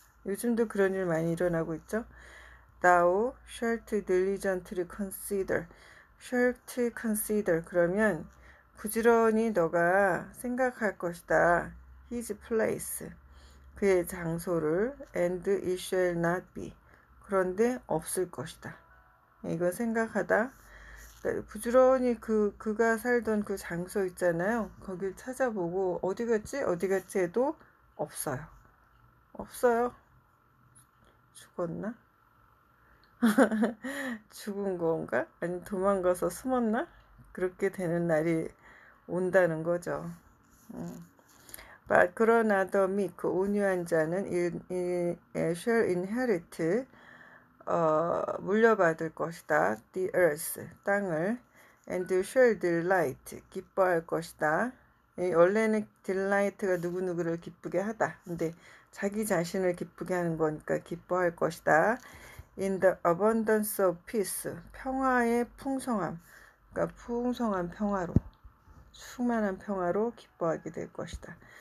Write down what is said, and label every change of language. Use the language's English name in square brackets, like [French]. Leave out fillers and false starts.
[Korean] 요즘도 그런 일 많이 일어나고 있죠. [English] Thou shalt diligently consider. shalt consider [Korean] 그러면 부지런히 너가 생각할 것이다. [English] His place, [Korean] 그의 장소를. [English] And it shall not be, [Korean] 그런데 없을 것이다. 이거 생각하다. 그러니까 부지런히 그가 살던 그 장소 있잖아요. 거길 찾아보고 어디 갔지 해도 없어요. 죽었나? 죽은 건가? 아니 도망가서 숨었나? 그렇게 되는 날이 온다는 거죠. 그러나 더 meek, 온유한 자는 [English] shall inherit, [Korean] 물려받을 것이다. [English] the earth, [Korean] 땅을. [English] and shall delight, [Korean] 기뻐할 것이다. 원래는 delight가 누구누구를 기쁘게 하다. 근데 자기 자신을 기쁘게 하는 거니까 기뻐할 것이다. [English] in the abundance of peace, [Korean] 평화의 풍성함, 그러니까 풍성한 평화로, 충만한 평화로 기뻐하게 될 것이다.